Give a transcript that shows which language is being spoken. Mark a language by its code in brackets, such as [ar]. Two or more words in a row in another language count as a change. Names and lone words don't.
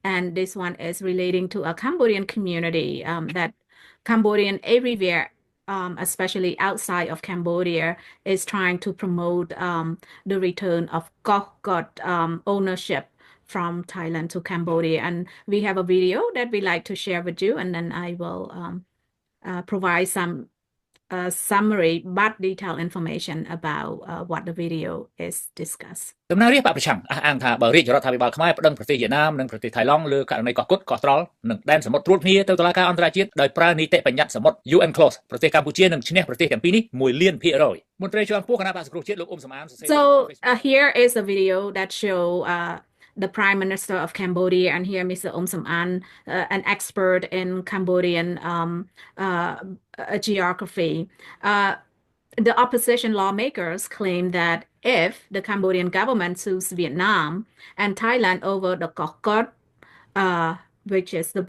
[en] and this one is relating to a Cambodian community that Cambodian everywhere, especially outside of Cambodia, is trying to promote the return of God ownership from Thailand to Cambodia. And we have a video that we like to share with you, and then I will provide some summary but detailed information about what the video is discussed. [km] ដំណើររាជបកប្រឆាំងអះអាងថាបើរាជរដ្ឋាភិបាលខ្មែរប្តឹងប្រទេសវៀតណាមនិងប្រទេសថៃឡង់លើករណីកោះកុដកោះត្រល់និងដែនសមុទ្រត្រួតគ្នាទៅតុលាការអន្តរជាតិដោយប្រើនីតិបញ្ញត្តិសមុទ្រ UN Clause ប្រទេសកម្ពុជានឹងឈ្នះប្រទេសទាំងពីរនេះ1លាន%មន្ត្រីជាន់ខ្ពស់គណៈបក្សសង្គ្រោះជាតិលោកអ៊ុំសំអាន [en] So here is a video that show the Prime Minister of Cambodia, and here Mr. Som An, an expert in Cambodian geography. The opposition lawmakers claim that if the Cambodian government sues Vietnam and Thailand over the Koh Kot, which is the